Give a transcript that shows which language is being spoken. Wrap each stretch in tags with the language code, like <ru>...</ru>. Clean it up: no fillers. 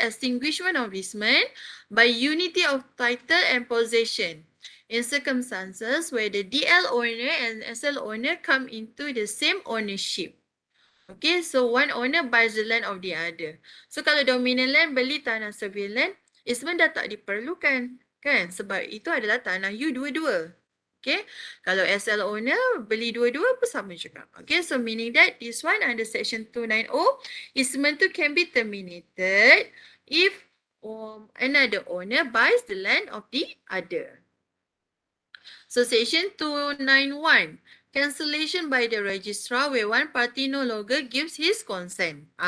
<en>Extinguishment of easement by unity of title and possession. In circumstances where the DL owner and SL owner come into the same ownership. Okay, so one owner buys the land of the other.</en> <ms>So kalau dominant land beli tanah survey land, easement dah tak diperlukan. Kan? Sebab itu adalah tanah you dua-dua. Okay, kalau SL owner beli dua-dua pun sama juga.</ms> <en>Okay, so meaning that this one under section 290,</en> <ms>easement tu</ms> <en>can be terminated if another owner buys the land of the other. So section 291. Cancellation by the registrar where one party no longer gives his consent.</en>